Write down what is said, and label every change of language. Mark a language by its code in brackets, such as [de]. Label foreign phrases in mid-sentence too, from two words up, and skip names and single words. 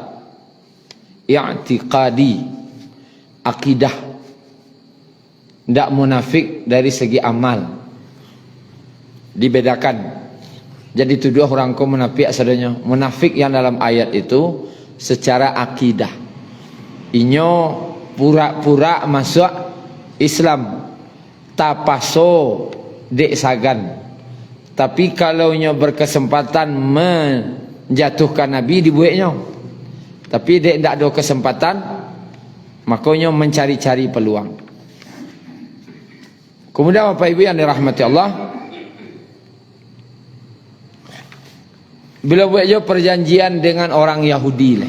[id] I'tiqadi. Akidah. Tidak munafik dari segi amal. Dibedakan. Jadi tuduh orang kau munafik asalnya. Munafik yang dalam ayat itu secara akidah. [min] Inyo pura-pura masuk Islam, tapaso dek sagan. [id] Tapi kalau inyo berkesempatan menjatuhkan Nabi, dibuatnya. Tapi dek tidak ada kesempatan, maka inyo mencari-cari peluang. Kemudian Bapak Ibu yang dirahmati Allah, bila buat je perjanjian dengan orang Yahudi lah.